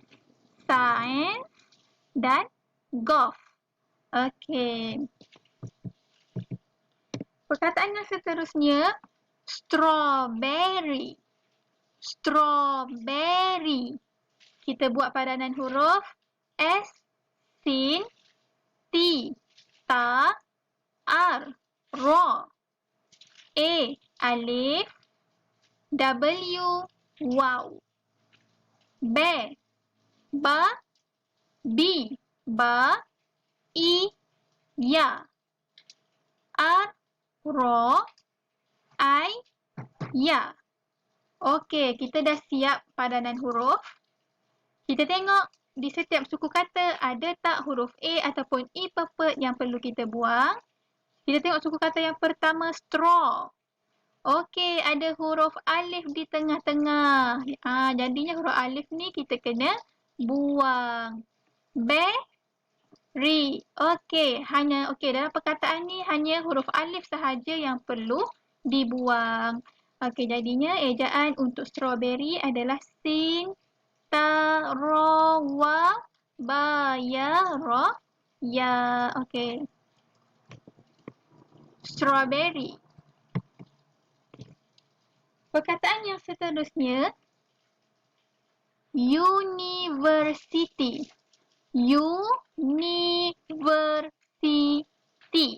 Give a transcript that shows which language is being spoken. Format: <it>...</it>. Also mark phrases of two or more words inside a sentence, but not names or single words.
<ms>Sains. Dan golf. Okey. Perkataan yang seterusnya, strawberry. Strawberry. Kita buat padanan huruf S, sin, T, ta, R, ra. A, alif. W, waw. B, ba. B, ba. I, ya. R, ra. I, ya. Okey, kita dah siap padanan huruf. Kita tengok di setiap suku kata ada tak huruf A ataupun I pepet yang perlu kita buang. Kita tengok suku kata yang pertama, straw. Okey, ada huruf alif di tengah-tengah. Jadinya huruf alif ni kita kena buang. Berry. Okey, dalam perkataan ni hanya huruf alif sahaja yang perlu dibuang. Okey, jadinya ejaan untuk strawberry adalah sin, ta, ra, wa, ba, ya, ra, ya. Okey. Strawberry. Perkataan yang seterusnya, university. University.</ms>